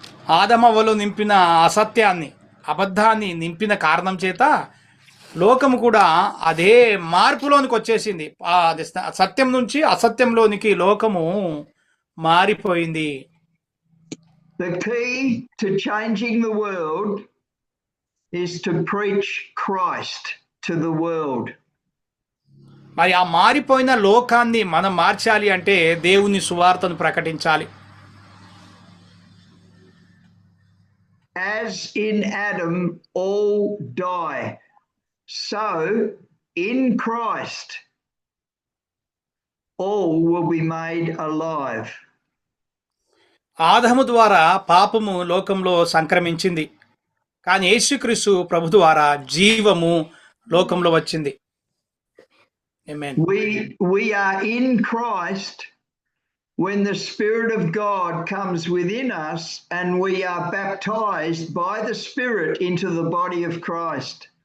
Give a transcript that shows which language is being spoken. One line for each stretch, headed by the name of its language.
Telugu: ఆదమవ్వలో నింపిన అబద్ధాన్ని నింపిన కారణం చేత లోకము కూడా అదే మార్పులోనికి వచ్చేసింది. సత్యం నుంచి అసత్యంలోనికి లోకము మారిపోయింది.
English: The key to changing the world is to preach Christ to the world.
Telugu: మరి ఆ మారిపోయిన లోకాన్ని మనం మార్చాలి అంటే దేవుని సువార్తను ప్రకటించాలి.
English: As in Adam all die, so in Christ all will be made alive.
Telugu: ఆదాము ద్వారా పాపము లోకంలో సంక్రమించింది, కానీ యేసుక్రీస్తు ప్రభు ద్వారా జీవము లోకంలో వచ్చింది.
English: Amen. We are in Christ when the Spirit of God comes within us and we are baptized by the Spirit into the body of Christ.